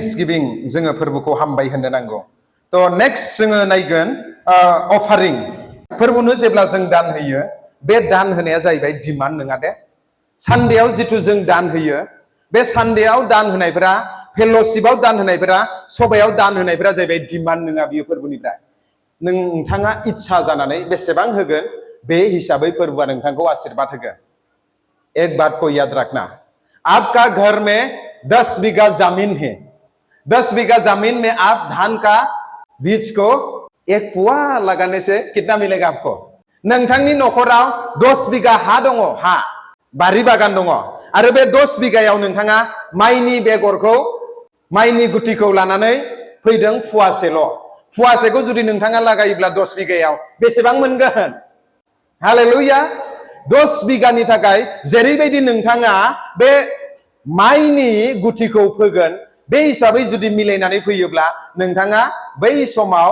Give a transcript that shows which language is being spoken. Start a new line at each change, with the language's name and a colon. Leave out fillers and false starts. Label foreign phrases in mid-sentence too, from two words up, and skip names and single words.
Bodo: गिभिं जोङो फोरबोखौ हामबाय होननो नांगौ थ' नेक्स्ट जोङो नायगोन अफारिं फोरबोनो जेब्ला जों दान होयो बे दान होनाया जाहैबाय डिमान्ड नङा दे सानडेआव जिथु जों दान होयो बे सानडेआव दान होनायफोरा फेल'शिपआव दान होनायफोरा सभायाव दान होनायफोरा जाहैबाय डिमान्ड नङा बियो फोरबोनिफ्राय नोंथाङा इच्छा जानानै बेसेबां होगोन बे हिसाबै फोरबोआ नोंथांखौ आशीर्वाद होगोन
Hindi: एक बात को याद रखना आपका घर में 10 बीघा जमीन है 10 बीघा जमीन में आप धान का बीज को एक पुआ लगाने से कितना मिलेगा आपको
Bodo: नोंथांनि न'खराव 10 बीघा हा दङ हा बारि बागान दङ आरो बे 10 बीघायाव नोंथाङा माइनि बेगरखौ माइनि गुटिखौ लानानै फैदों फुवासेखौ जुदि नोंथाङा लागायोब्ला 10 बीघायाव बेसेबां मोनगोन हालेलुया 10 बीघानि थाखाय जेरैबायदि नोंथाङा बे माइनि गुटिखौ फोगोन बे हिसाबै जुदि मिलायनानै फैयोब्ला नोंथाङा बै समाव